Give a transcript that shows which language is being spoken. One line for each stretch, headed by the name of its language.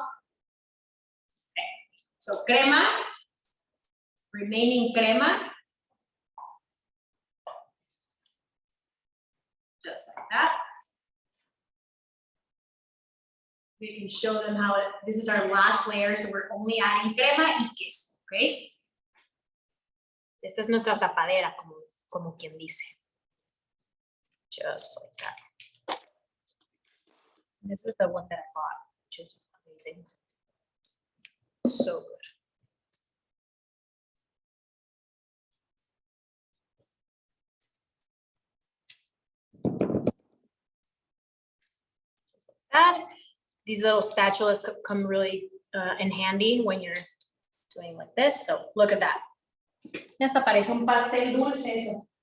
English: Okay. So crema, remaining crema. Just like that. We can show them how this is our last layer, so we're only adding
Spanish: crema y queso,
English: okay?
Spanish: Esta es nuestra tapadera, como quien dice.
English: Just like that. And this is the one that I bought, which is amazing. So good. Just like that. These little spatulas come really in handy when you're doing like this. So look at that.
Spanish: Hasta parece un pastel dulce eso.